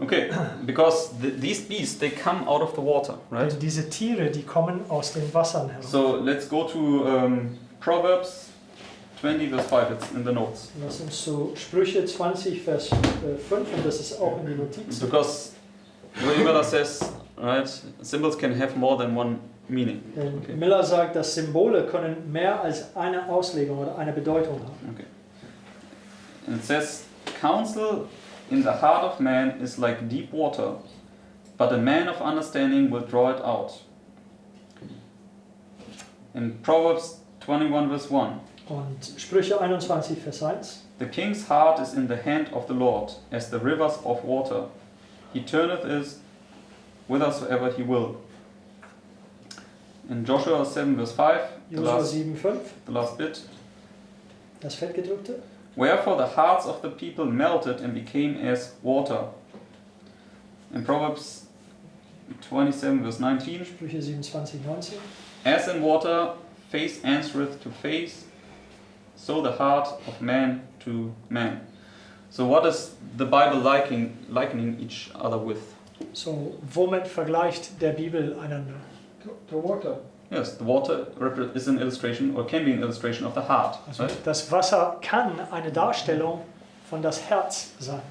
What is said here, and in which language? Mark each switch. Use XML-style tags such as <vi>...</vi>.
<en>Okay, because these beasts, they come out of the water, right?</en> <de>Denn diese Tiere, die kommen aus den Wassern heraus.</de> <en>So let's go to Proverbs 20 verse 5, it's in the notes.</en> <de>Lass uns zu Sprüche 20, Vers 5, und das ist auch in die Notizen.</de> <en>Because William Miller says, right, symbols can have more than one meaning.</en> <de>Denn Okay. Miller sagt, dass Symbole können mehr als eine Auslegung oder eine Bedeutung haben. Okay.</de> <en>And it says, counsel in the heart of man is like deep water, but a man of understanding will draw it out. In Proverbs 21 verse 1,</en> <de>Und Sprüche 21, Vers 1.</de> <en>the king's heart is in the hand of the Lord, as the rivers of water. He turneth it whithersoever he will. In Joshua 7 verse 5,</en> <de>Josua 7, 5,</de> <en>the last bit,</en> <de>das Fettgedrückte.</de> <en>wherefore the hearts of the people melted and became as water. In Proverbs 27 verse 19,</en> <de>Sprüche 27, 19.</de> <en>as in water face answereth to face, so the heart of man to man. So what is the Bible likening each other with?</en> <de>So, womit vergleicht der Bibel einander?</de> <en>The water. Yes, the water is an illustration, or can be an illustration of the heart.</en> <de>Also,</de> <en>Right?</en> <de>das Wasser kann eine Darstellung von das Herz sein.</de>